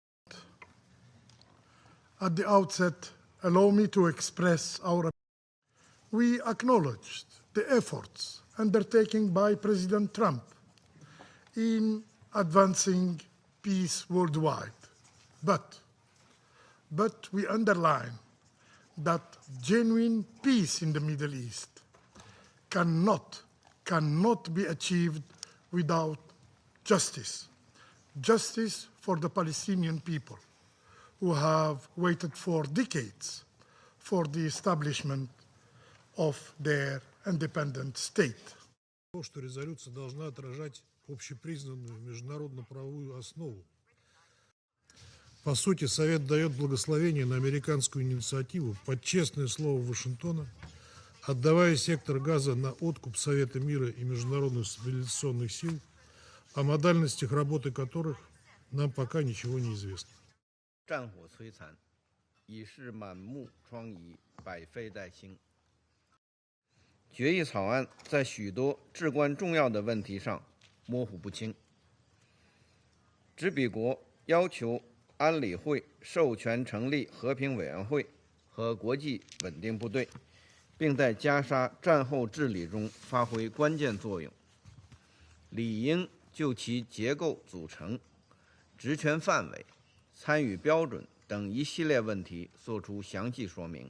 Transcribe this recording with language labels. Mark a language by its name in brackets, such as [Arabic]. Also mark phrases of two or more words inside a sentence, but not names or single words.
[English] At the outset, allow me to express our We acknowledged the efforts undertaken by President Trump in advancing peace worldwide, but we underline that genuine peace in the Middle East cannot be achieved without justice. Justice for the Palestinian people who have waited for decades for the establishment of their independent state. [Russian] То, что резолюция должна отражать общепризнанную международно-правовую основу. По сути, Совет дает благословение на американскую инициативу под честное слово Вашингтона, отдавая сектор Газа на откуп Совета мира и международных стабилизационных сил, о модальностях работы которых нам пока ничего не известно. [Chinese] 战火摧残，已是满目疮痍，百废待兴。决议草案在许多至关重要的问题上模糊不清。执笔国要求安理会授权成立和平委员会和国际稳定部队，并在加沙战后治理中发挥关键作用，理应就其结构组成、职权范围、参与标准等一系列问题作出详细说明。